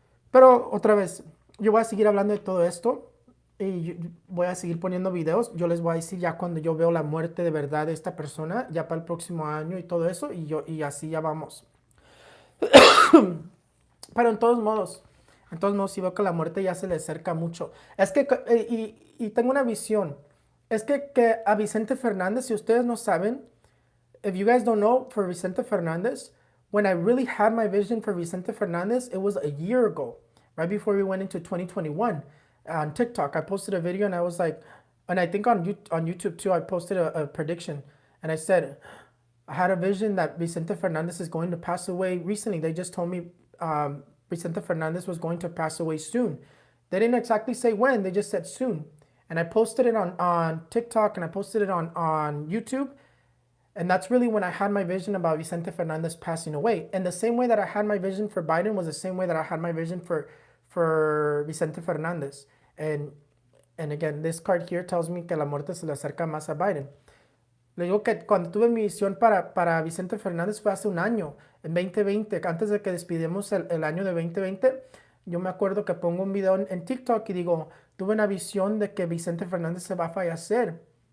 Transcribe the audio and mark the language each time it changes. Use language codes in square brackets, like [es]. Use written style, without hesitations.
[es] Pero otra vez, yo voy a seguir hablando de todo esto y voy a seguir poniendo videos. Yo les voy a decir ya cuando yo veo la muerte de verdad de esta persona, ya para el próximo año y todo eso, y así ya vamos. Pero en todos modos sí veo que la muerte ya se le acerca mucho. Es que, y tengo una visión. Es que a Vicente Fernández, si ustedes no saben, [en] if you guys don't know, for Vicente Fernández, when I really had my vision for Vicente Fernández, it was a year ago, right before we went into 2021. On TikTok, I posted a video and I was like, and I think on YouTube too, I posted a prediction. And I said, I had a vision that Vicente Fernández is going to pass away recently. They just told me Vicente Fernández was going to pass away soon. They didn't exactly say when, they just said soon. And I posted it on TikTok and I posted it on YouTube. And that's really when I had my vision about Vicente Fernández passing away. And the same way that I had my vision for Biden was the same way that I had my vision for Vicente Fernández. And again, this card here tells me [es] que la muerte se le acerca más a Biden. Le digo que cuando tuve mi visión para Vicente Fernández fue hace un año, en 2020, antes de que despidamos el año de 2020. Yo me acuerdo que pongo un video en TikTok y digo, tuve una visión de que Vicente Fernández se va a fallecer.